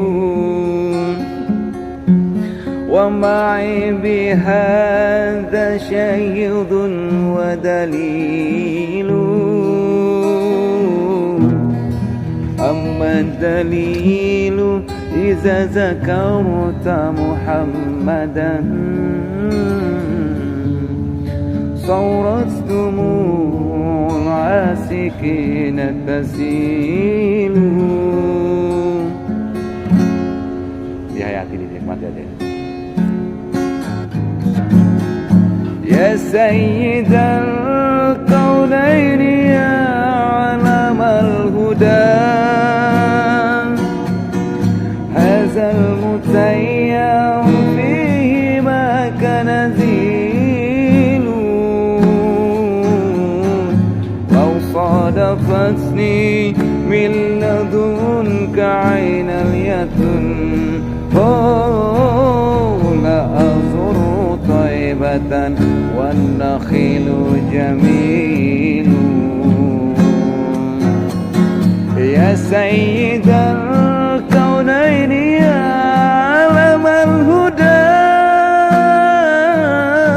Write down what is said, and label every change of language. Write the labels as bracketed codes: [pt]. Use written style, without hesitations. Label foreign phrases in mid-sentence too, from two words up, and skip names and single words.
[ar] ومعي بهذا شهيد ودليل أما الدليل إذا ذكرت محمدا صورت دموع العاسكين تسيل. [jv] Dihayati, dinikmati aja. [ar] يا سيد الكونين يا علم الهدى المتيم فيه ما كان نزيل لو صادفتني من لدنك عين اليتم لأزور طيبة والنخيل جميل يا سيد الكونين يا علم الهدى